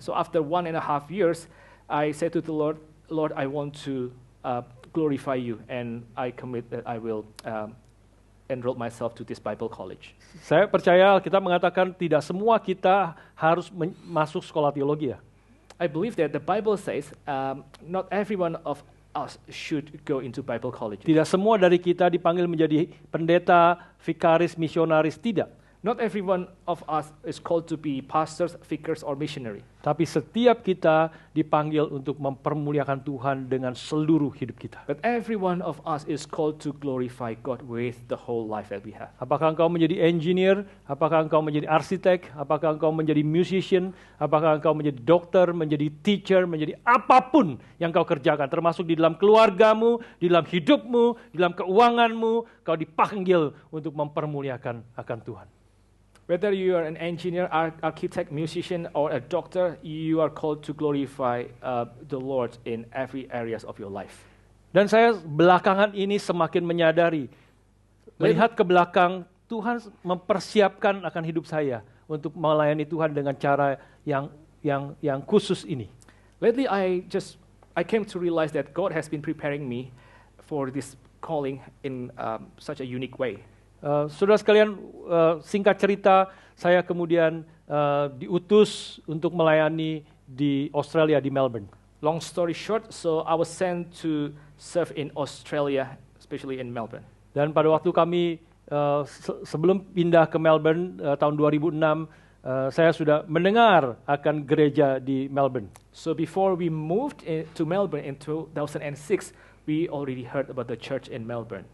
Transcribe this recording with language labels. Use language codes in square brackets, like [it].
[en] So after 1.5 years, I said to the Lord, Lord, I want to glorify you, and I commit that I will enroll myself to this Bible college. [id] Saya percaya kita mengatakan tidak semua kita harus masuk sekolah teologi. [en] I believe that the Bible says not everyone of us should go into Bible college. [id] Tidak semua dari kita dipanggil menjadi pendeta, vikaris, misionaris, tidak. [en] Not everyone of us is called to be pastors, vicars, or missionary. [id] Tapi setiap kita dipanggil untuk mempermuliakan Tuhan dengan seluruh hidup kita. [en] But every one of us is called to glorify God with the whole life that we have. [id] Apakah engkau menjadi engineer? Apakah engkau menjadi arsitek? Apakah engkau menjadi musician? Apakah engkau menjadi dokter, menjadi teacher, menjadi apapun yang kau kerjakan, termasuk di dalam keluargamu, di dalam hidupmu, di dalam keuanganmu, kau dipanggil untuk mempermuliakan akan Tuhan. [en] Whether you are an engineer, architect, musician, or a doctor, you are called to glorify the Lord in every areas of your life. [id] Dan saya belakangan ini semakin menyadari, melihat ke belakang, Tuhan mempersiapkan akan hidup saya untuk melayani Tuhan dengan cara yang khusus ini. [en] Lately, I came to realize that God has been preparing me for this calling in such a unique way. [id] Saudara sekalian, singkat cerita, saya kemudian diutus untuk melayani di Australia, di Melbourne. [en] Long story short, so I was sent to serve in Australia, especially in Melbourne. [id] Dan pada waktu kami sebelum pindah ke Melbourne tahun 2006, saya sudah mendengar akan gereja di Melbourne. [en] So before we moved to Melbourne in 2006, we already heard about the church in Melbourne.